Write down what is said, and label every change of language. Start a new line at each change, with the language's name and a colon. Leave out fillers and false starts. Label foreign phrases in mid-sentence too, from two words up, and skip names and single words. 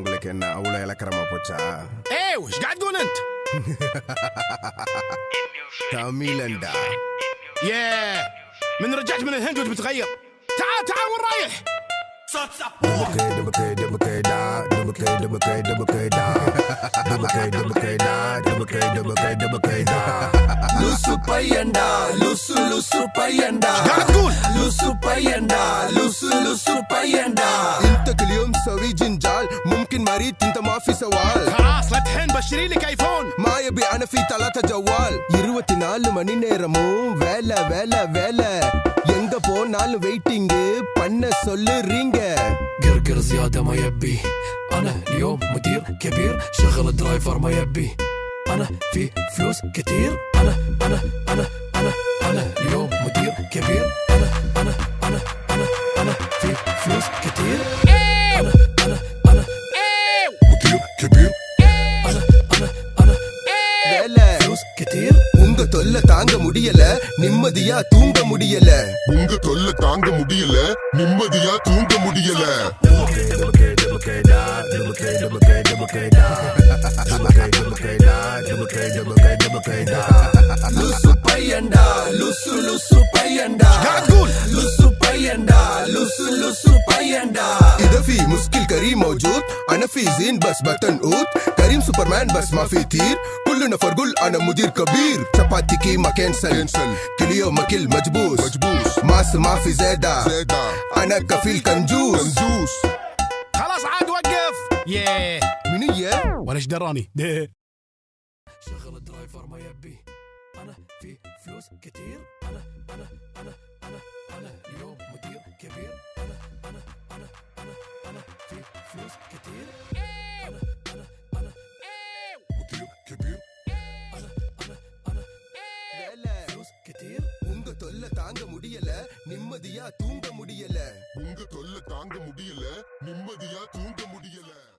Tamil: என்ன அவ்வளவு இலக்கரமா போச்சா?
Arabic: ايه وش قاعد تقول انت؟
Tamil: தமிழண்டா.
Arabic: ياه من رجعت من الهند وانت متغير. تعال تعال وين رايح؟
Tamil: லூசு பையன்டா, லூசு பையன்டா.
Arabic: قاعد تقول
Tamil: லூசு பையன்டா, லூசு பையன்டா.
Arabic: انت كل يوم تسوي جنجال، ممكن مريض انت ما في سوال. خلاص لا تحن بشتري لك ايفون. ما يبي انا في 3 جوال.
Tamil: 24 மணி நேரமும் வேலை வேலை வேலை. எங்க போனாலும் வெயிட்டிங் பண்ண சொல்லுறீங்க.
Arabic: قرقر زيادة ما يبي. أنا اليوم مدير كبير، شغل درايفر ما يبي. أنا في فلوس كتير. أنا اليوم مدير كبير. أنا في فلوس كتير. أنا مدير كبير.
Tamil: வேலை
Arabic: فلوس كتير.
Tamil: உங்க தொல்லை தாங்க முடியல, நிம்மதியா தூங்க முடியல. உங்க தொல்லை தாங்க முடியல, நிம்மதியா தூங்க முடியல. லூசு பையன்டா, லூசு பையன்டா.
Arabic: قاعد تقول
Tamil: லூசு பையன்டா, லூசு பையன்டா.
Arabic: إذا في مشكل كريم موجود، أنا في زين بس بتنقوت. كريم سوبرمان بس ما في تير. كل نفر قول أنا مدير كبير. شباتي كي ما كنسل، كل يوم أكل مجبوس. ماس ما في زيادة، أنا كفيل كنجوس. خلاص عاد وقف. ياه منو يا؟ ولا ايش دراني. شغل درايفر ما يبي. أنا في فلوس كتير. أنا اليوم مدير كبير. أنا في فلوس كتير. أنا مدير كبير. أنا
Tamil: வேலை
Arabic: فلوس كتير.
Tamil: உங்க தொல்லை தாங்க முடியல, நிம்மதியா தூங்க முடியல. உங்க தொல்லை தாங்க முடியல, நிம்மதியா தூங்க முடியல.